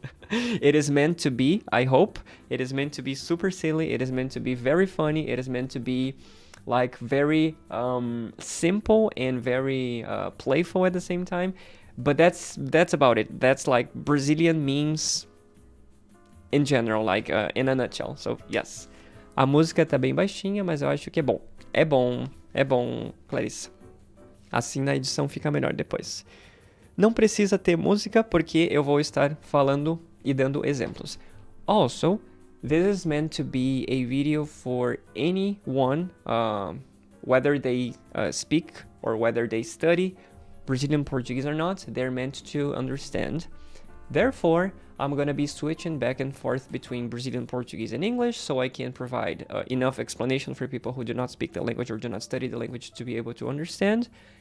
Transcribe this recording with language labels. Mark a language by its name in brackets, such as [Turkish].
[English] It is meant to be, I hope. It is meant to be super silly. It is meant to be very funny. It is meant to be very simple and very playful at the same time. But that's about it. That's like Brazilian memes in general, in a nutshell. So, yes. [Portuguese] A música tá bem baixinha, mas eu acho que é bom. É bom, Clarissa. Assim na edição fica melhor depois. Não precisa ter música, porque eu vou estar falando e dando exemplos. [English] Also, this is meant to be a video for anyone, whether they speak or whether they study Brazilian Portuguese or not. They're meant to understand. Therefore, I'm going to be switching back and forth between Brazilian Portuguese and English, so I can provide enough explanation for people who do not speak the language or do not study the language to be able to understand.